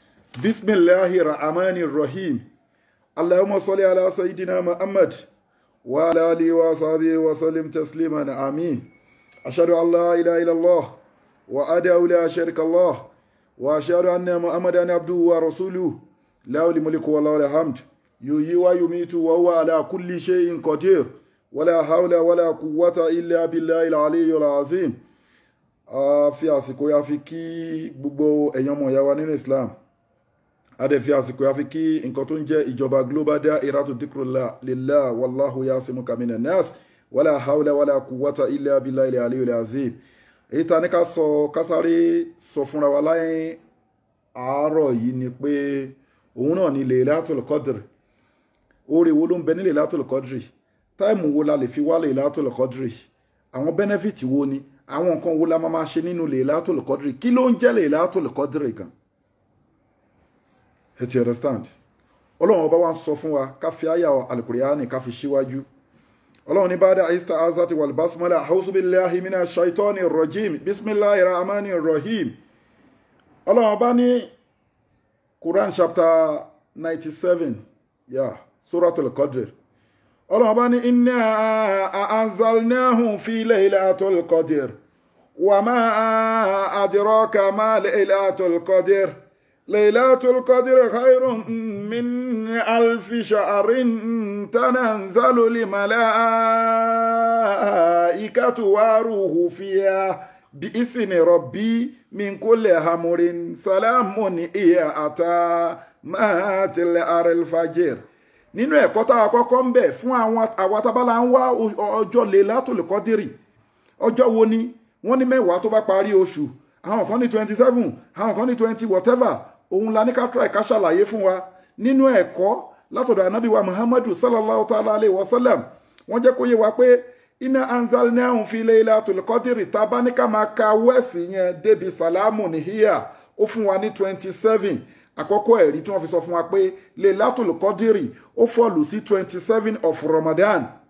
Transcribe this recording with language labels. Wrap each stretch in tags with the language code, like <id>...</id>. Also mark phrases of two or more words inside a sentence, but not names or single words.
<ar>بسم الله الرحمن الرحيم اللهم صل على سيدنا محمد وعلى آله وصحبه وسلم تسليما. Amin. أشهد أن لا إله إلا الله وحده لا شريك الله وأشهد أن محمدا عبده ورسوله له الملك وله الحمد يحيي ويميت وهو على كل شيء قدير ولا حول ولا قوة إلا بالله العلي العظيم.</ar> <yo>Fi àsìkò ya fi kí gbogbo èèyàn mọ̀ ya wa nínú Islam. Adé fi àsìkò ya fi kí nǹkan tó ń jẹ́ ìjọba Global Dahiratu Dhikrlahi lillah</yo> <ar>والله يعصمك من الناس ولا حول ولا قوة إلا بالله العلي العظيم.</ar> <yo>Èyí ta ní ká sọ kásáré sọ fúnra wa láyé àárọ̀ yìí ni pé òun náà ni Laylatul Qadr. Oore wo ló ń bẹ ní Laylatul Qadr? Táìmù wo la lè fi wá Laylatul Qadr? Àwọn benefit wo ni? Àwọn nǹkan wo la máa ṣe nínú Laylatul Qadr? Kí ló ń jẹ́ Laylatul Qadr gan? Ẹ ti understand? Ọlọ́run ọba wa ń sọ fún wa ká fi àyà Al-Qur'ani ká fi síwájú. Ọlọ́run ní</yo> <ar>بعد الاستعاذة والبسملة أعوذ بالله من الشيطان الرجيم بسم الله الرحمن الرحيم.</ar> <yo>Ọlọ́run ọba ní Quran chapter 97 Suratul Qadr. Ọlọ́run ọba ní</yo> <ar>إنا أنزلناه في ليلة القدر وما أدراك ما ليلة القدر. ليلة القدر خير من ألف شهر تنزل الملائكة والروح فيها بإذن ربهم من كل أمر سلام هي حتى مطلع الفجر.</ar> <yo>Nínú ẹ̀kọ́ tá a kọ́kọ́ ń bẹ̀ fún àwọn tábàlà ń wá ọjọ́ Laylatul Qadr. Ọjọ́ wo ni? Wọ́n ní mẹ́wàá tó bá parí oṣù. Àwọn kan ní 27, àwọn kan ní 20 whatever. Òun la ní ká try ká ṣàlàyé fún wa nínú ẹ̀kọ́ látọ̀dọ̀ Ànábì wa Muhammadu</yo> <ar>صلى الله تعالى عليه وسلم.</ar> <yo>Wọ́n jẹ́ kó yé wa pé</yo> <ar>إنا أنزلناه في ليلة القدر</ar> <yo>tá bá ní ká máa ka wẹ́ẹ̀sì yẹn débi</yo> <ar>سلام هي</ar> <yo>ó fún wa ní 27. Àkọ́kọ́ ẹ̀rí tí wọ́n fi sọ fún wa pé Laylatul Qadr ó fọ́ọ̀lù sí 27 of Ramadan.</yo>